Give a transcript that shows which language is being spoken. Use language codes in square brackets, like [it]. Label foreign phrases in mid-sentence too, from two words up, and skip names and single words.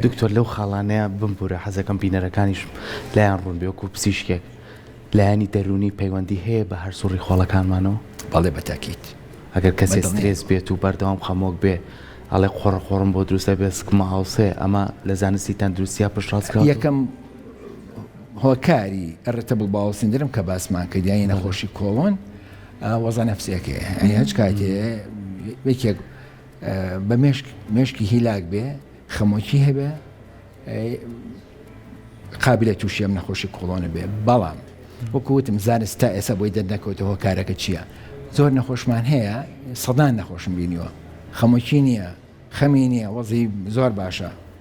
[ckb] دکتۆر لەو خاڵانەیە بمبورە حەزەکەم بینەرەکانیش لایەن ڕوون بێ وەکو پزیشکێک لایانی دەرونی پەیوەندی هەیە بە هەر سوڕی خۆڵەکانمانەوە بەڵێ بەتاکیت ئەگەر کەسێ سترێس بێت و بەردەوام خەمۆک بێ ئەڵێ خۆڕم بۆ دروستە بێ سکمە هاوسێ ئەمە لە زانستی تەندروستیا پشتڕاستکە یەکەم هۆکاری [en] irritable bowel syndrome [ckb] کە باسمان کردیانی نەخۆشی کۆڵۆن وەزە نەفسیەکەیە ئەنی هەچ کاتێ یەکێک بە مێشکی هیلاک بێ خەمۆکی هەبێ قابلە تووشی ئەم نەخۆشی کۆڵۆنە بێ بەڵام وەکوتم زانست تا ئێستا بۆی دەرنەکەوتەوە کارەکە چییە زۆر نەخۆشمان هەیە سەدان نەخۆشم بینیوە خەمۆکی نییە خەمی نییە وەزی زۆر باشە